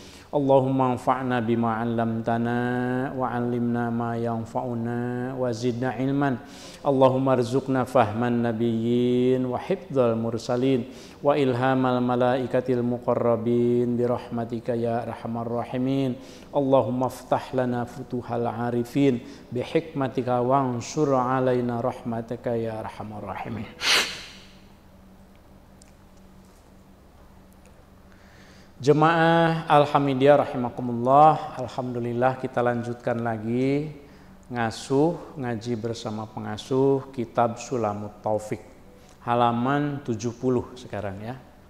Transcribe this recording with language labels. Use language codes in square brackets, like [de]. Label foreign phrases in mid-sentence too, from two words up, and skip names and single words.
[ar] اللهم انفعنا بما علمتنا وعلمنا ما ينفعنا وزدنا علما. اللهم ارزقنا فهم النبيين وحفظ المرسلين وإلهام الملائكة المقربين برحمتك يا أرحم الراحمين. اللهم افتح لنا فتوح العارفين بحكمتك وانشر علينا رحمتك يا أرحم الراحمين. [id] Jemaah Alhamidiyah [ar] رحمكم الله، الحمد لله [id] kita lanjutkan lagi ngaji bersama pengasuh kitab Sulamut Taufik, halaman 70 sekarang ya.